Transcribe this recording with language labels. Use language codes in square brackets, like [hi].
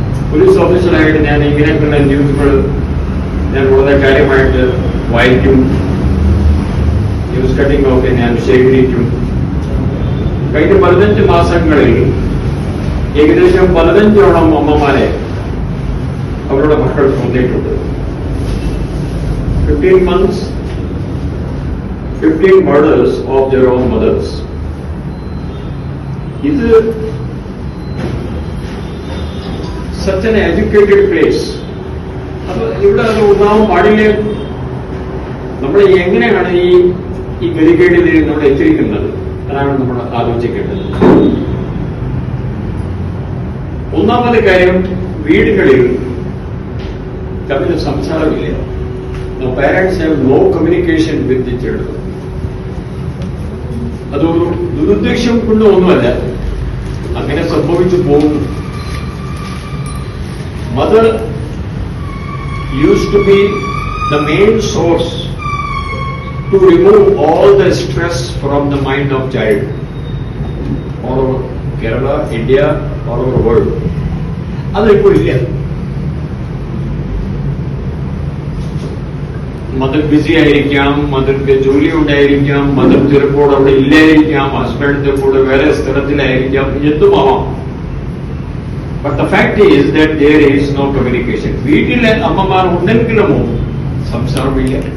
[ml] Police ഓഫീസറായിട്ട് ഞാൻ ഇങ്ങനെയൊക്കെയുള്ള ന്യൂസുകൾ ഞാൻ വളരെ കാര്യമായിട്ട് വായിക്കും. ന്യൂസ് കട്ടിംഗ് ഒക്കെ ഞാൻ ശേഖരിക്കും. കഴിഞ്ഞ 15 മാസങ്ങളിൽ ഏകദേശം 15ഓളം അമ്മമാരെ അവരുടെ മക്കൾ കൊന്നിട്ടുണ്ട്. [en] 15 months, 15 murders of their own mothers. [ml] ഇത് [en] such an educated place. [ml] അപ്പൊ ഇവിടെ അത് ഉണ്ടാവാൻ പാടില്ലേ? നമ്മൾ എങ്ങനെയാണ് ഈ ഗതികേടിൽ നമ്മൾ എത്തിയിരിക്കുന്നത്? അതാണ് നമ്മൾ ആലോചിക്കേണ്ടത്. ഒന്നാമത്തെ കാര്യം, വീടുകളിൽ തമ്മിൽ സംസാരമില്ല. [en] Parents have no communication with the children. [ml] അതൊരു ദുരുദ്ദേശം കൊണ്ട് ഒന്നുമല്ല, അങ്ങനെ സംഭവിച്ചു പോകുന്നു. [en] Mother used to be the main source to remove all the stress from the mind of child all over Kerala, India, all over the world. [ml] അതിപ്പോൾ ഇല്ല. Mother BC ആയിരിക്കാം, മദർക്ക് ജോലി ഉണ്ടായിരിക്കാം, മദർ ചിലപ്പോൾ അവിടെ ഇല്ലായിരിക്കാം, ഹസ്ബൻഡിന്റെ കൂടെ വേറെ സ്ഥലത്തിലായിരിക്കാം, എന്തുമാവാം. [en] But the fact is that there is no communication. [ml] വീട്ടിലെ അമ്മമാർ ഉണ്ടെങ്കിലും സംസാരമില്ല.